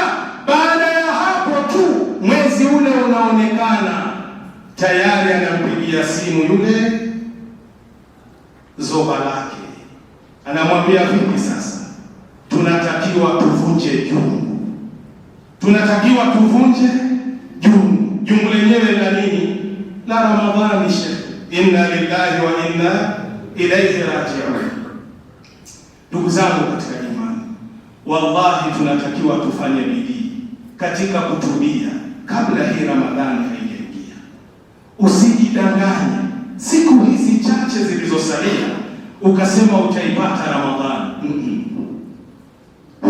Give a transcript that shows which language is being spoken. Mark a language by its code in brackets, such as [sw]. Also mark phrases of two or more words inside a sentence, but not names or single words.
[sw] Baada ya hapo tu, mwezi ule unaonekana, tayari anampigia simu yule zoba lake, anamwambia, vipi sasa? Tunatakiwa tuvunje jungu, tunatakiwa tuvunje jungu. Jungu lenyewe la nini? La Ramadhani. [ar] إنا لله وإنا إليه راجعون. [sw] Ndugu zangu katika imani, wallahi tunatakiwa tufanye bidii katika kutubia kabla hii Ramadhani haijaingia. Usijidanganye siku hizi chache zilizosalia ukasema utaipata Ramadhani.